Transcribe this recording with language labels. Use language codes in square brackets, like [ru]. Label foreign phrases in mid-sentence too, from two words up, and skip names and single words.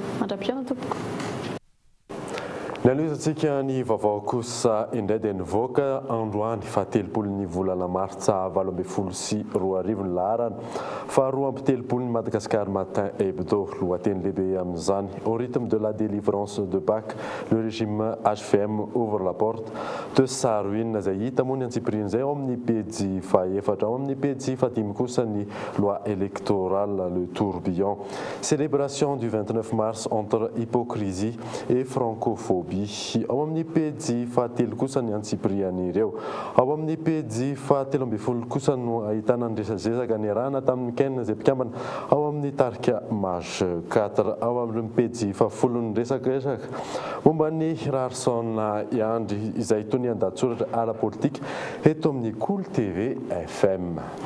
[mg] Mandra-piona tompoko. Nanoizatsika ny vaovao kosa indray dia nivoaka androany fahatelopolon'ny volana martsa 2024 ny laharana faharoa amby telopolon'ny Madagascar Matin Hebdo lohateny lehibe amin'izany. [fr] Au rythme de la délivrance de Pâques, le régime HVM ouvre la porte de sa ruine [mg] izay hita moa ny antsipriany izay ao amin'ny pejy fahaefatra ao amin'ny pejy fahadimy kosa ny [fr] loi électorale le tourbillon. Célébration du 29 mars entre hypocrisie et francophobie. [mg] Ao amin'ny pejy fahatelo kosa ny antsipriany ireo. Ao amin'ny pejy fahatelo amby folo kosa no ahitana ny resazezaka ny arahana tamin'ny kenina izay mpikambana ao amin'ny tarika mage 4. Ao amin'ny pejy fahafolo ny resakresaka momba ny raharsona iandry izay toy ny andahatsoratra ara-politika eto amin'ny Cool TV FM.